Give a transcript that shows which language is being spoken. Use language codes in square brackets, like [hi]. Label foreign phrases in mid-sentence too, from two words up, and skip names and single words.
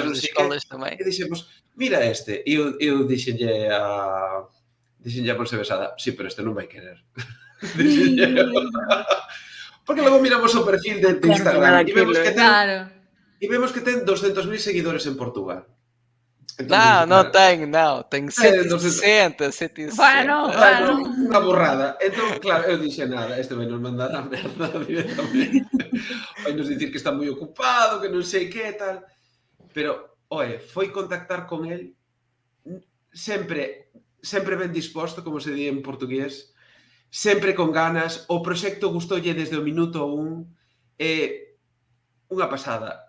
[gl] non nas sei escolas que. também. E dixemos, mira este. E eu dixenlle a Monse Besada, sí, pero este non vai querer. Dixenlle eu. Porque logo miramos o perfil de Instagram e vemos que ten Claro. e vemos que ten 200.000 seguidores en Portugal. [pt] Não, não tenho, não. Tenho 160, 160. [gl] Bueno, Unha borrada. Entón, claro, eu dixe nada, este vai nos mandar a merda directamente. Vai nos dicir que está moi ocupado, que non sei que, tal. Pero, oe, foi contactar con el sempre ben disposto, como se di en portugués, sempre con ganas, o proxecto gustoulle desde o minuto 1, unha pasada.